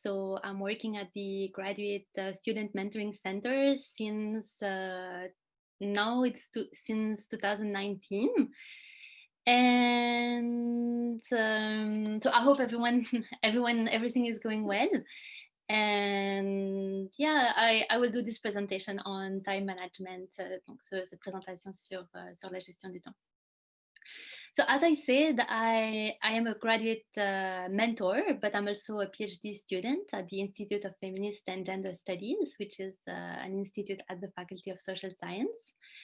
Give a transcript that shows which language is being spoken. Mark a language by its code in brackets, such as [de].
[en] So I'm working at the Graduate Student Mentoring Center since now since 2019. And so I hope everything is going well. And yeah, I will do this presentation on time management. [fr] Donc cette présentation sur la gestion du temps. [en] So as I said, I am a graduate mentor, but I'm also a PhD student at the Institute of Feminist and Gender Studies, which is an institute at the Faculty of Social Science.